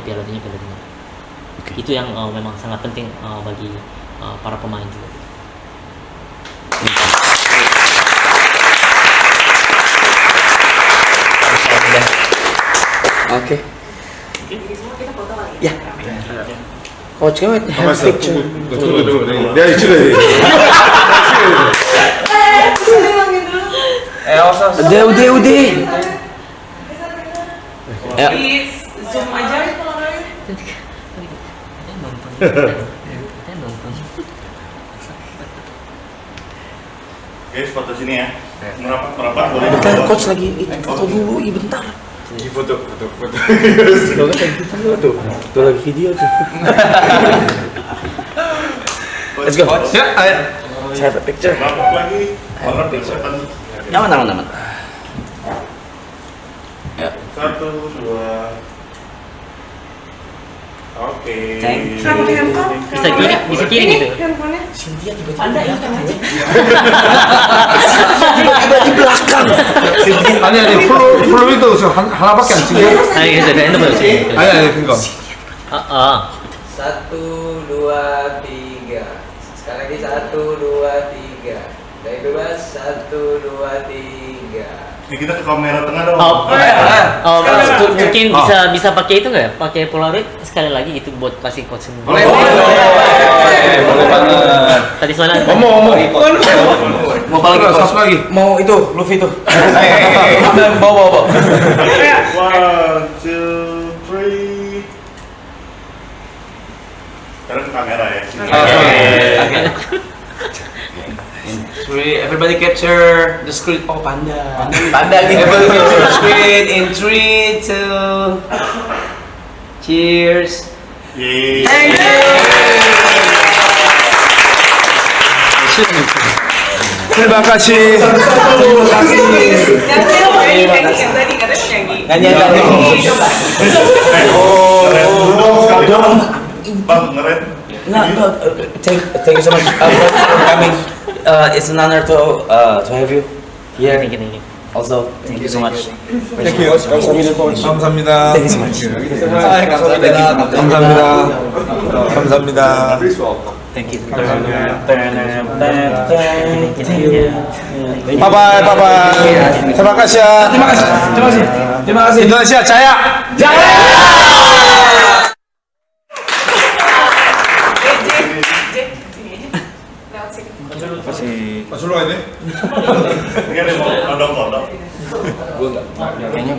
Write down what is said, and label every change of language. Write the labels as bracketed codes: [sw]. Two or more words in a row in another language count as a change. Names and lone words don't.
[id] Oke. Itu yang memang sangat penting bagi para pemain juga. Oke. Jadi semua kita foto lagi. Ya. [en] Coach, can we have a picture? [id] Tunggu. [ko] 내가 찍어야 돼. [id] Udah. Ya. [en] Please, zoom [id] aja. Guys, foto sini ya. Merapat boleh. Bentar, coach lagi foto dulu, bentar. Foto. Tuh lagi video tuh. [en] Let's go. [id] Ya, ayo. [en] Let's have a picture. [id] Merapat lagi. Aman. Ya. 1, 2. Oke. [en] Thank you. [id] Kenapa pakai handphone? Bisa kiri gitu. Handphonenya. Cynthia tiba-tiba Anda hitam aja. di belakang. [ko] 아니 플로이도 하나밖에 안 찍어. [id] Ayo kita handphone sih. [ko] 아니 그거. [id] 1, 2, 3. Sekali lagi 1, 2, 3. Dari bebas 1, 2, 3. Ini kita ke kamera tengah dong. Mungkin bisa pakai itu nggak ya? Pakai Polaroid sekali lagi gitu buat kasih Coach Shin. boleh banget. Tadi soalnya [ko] 어머. [id] Mau apa lagi? satu lagi. Mau itu, Luffy tuh. One, Bawa. 2, 3. Sekarang ke kamera ya. [en] Everybody capture the screen. [id] Oh, panda gitu. [en] Everybody capture the screen in 3, 2. Cheers. [id] Yeay. terima kasih. Yang tadi katanya penyanyi. Bang, ngeren. [en] No. Thank you so much for coming. It's an honor to have you here. Thank you. Also, thank you so much. Thank you. 감사합니다. Thank you so much. 감사합니다. Thank you. Bye. [id] Terima kasih. Terima kasih. Indonesia jaya. Masuk aja. Ini ada yang mau nodong-nodong.